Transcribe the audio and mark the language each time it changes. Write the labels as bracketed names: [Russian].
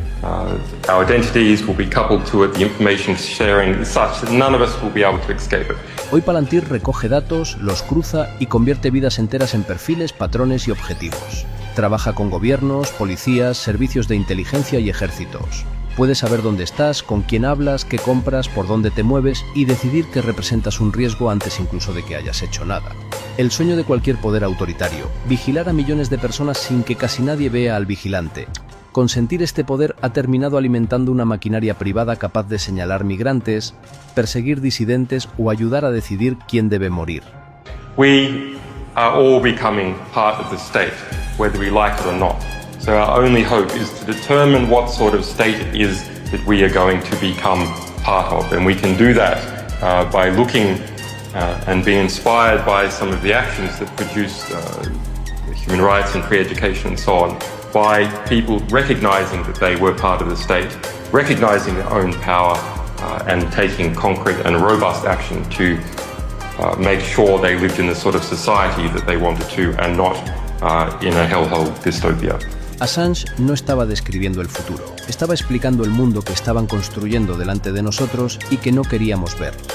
[English] Our identities will be coupled to it, the information sharing is such that none of us will be able to escape it. [Spanish] Hoy Palantir recoge datos, los cruza y convierte vidas enteras en perfiles, patrones y objetivos. Trabaja con gobiernos, policías, servicios de inteligencia y ejércitos. Puede saber dónde estás, con quién hablas, qué compras, por dónde te mueves y decidir que representas un riesgo antes incluso de que hayas hecho nada. El sueño de cualquier poder autoritario, vigilar a millones de personas sin que casi nadie vea al vigilante. Consentir este poder ha terminado alimentando una maquinaria privada capaz de señalar migrantes, perseguir disidentes o ayudar a decidir quién debe morir. [English] We are all becoming part of the state, whether we like it or not. So our only hope is to determine what sort of state it is that we are going to become part of. And we can do that by looking and being inspired by some of the actions that produce human rights and free education and so on, by people recognizing that they were part of the state, recognizing their own power and taking concrete and robust action to make sure they lived in the sort of society that they wanted to and not in a hellhole dystopia. [Spanish] Assange no estaba describiendo el futuro, estaba explicando el mundo que estaban construyendo delante de nosotros y que no queríamos ver.